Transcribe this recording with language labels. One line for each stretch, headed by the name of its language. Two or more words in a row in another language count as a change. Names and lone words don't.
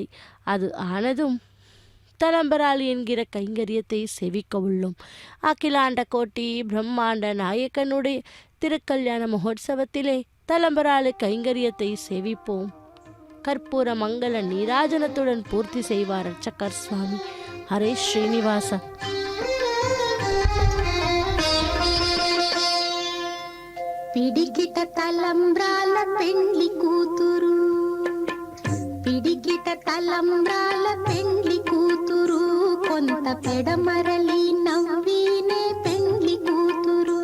Tamil: அது ஆனதும் தலம்பராளி என்கிற கைங்கரியத்தை சேவிக்க உள்ளோம். அகிலாண்ட கோட்டி பிரம்மாண்ட நாயக்கனுடைய திருக்கல்யாண மகோத்சவத்திலே தலம்பராளி கைங்கரியத்தை சேவிப்போம். கற்பூர மங்கள நீராஜனத்துடன் பூர்த்தி செய்வார் அர்ச்சகர் சுவாமி. ஹரே ஸ்ரீனிவாச.
Telugu: పిడికిట తలంబ్రాల పెండ్లి కూతురు, పిడికిట తలంబ్రాల పెండ్లి కూతురు, కొంత పెడమరలి నవ్వినే పెండ్లి కూతురు.